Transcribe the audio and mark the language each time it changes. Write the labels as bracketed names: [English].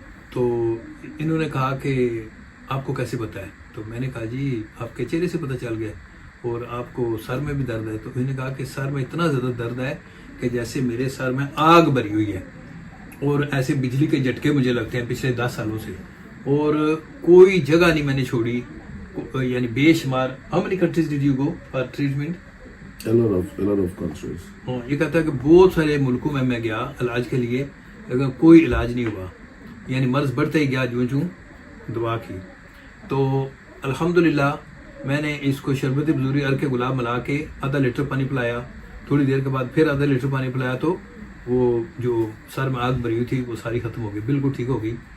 [Urdu] تو انہوں نے کہا کہ آپ کو کیسے پتہ ہے؟ تو میں نے کہا جی آپ کے چہرے سے پتہ چل گیا. اور آپ کو سر میں بھی درد ہے؟ تو انہوں نے کہا کہ سر میں اتنا زیادہ درد ہے کہ جیسے میرے سر میں آگ بھری ہوئی ہے اور ایسے بجلی کے جھٹکے مجھے لگتے ہیں پچھلے 10 سالوں سے, اور کوئی جگہ نہیں میں نے چھوڑی, یعنی بے شمار. [English] How many countries did you go for treatment? A lot of countries. [Urdu] یہ کہتا ہے کہ بہت سارے ملکوں میں گیا علاج کے لیے, لیکن کوئی علاج نہیں ہوا, یعنی مرض بڑھتا ہی گیا جو دعا کی. تو الحمدللہ میں نے اس کو شربت بزوری عرق گلاب ملا کے آدھا لیٹر پانی پلایا, تھوڑی دیر کے بعد پھر آدھا لیٹر پانی پلایا, تو وہ جو سر میں آگ بھری ہوئی تھی وہ ساری ختم ہو گئی, بالکل ٹھیک ہو گئی.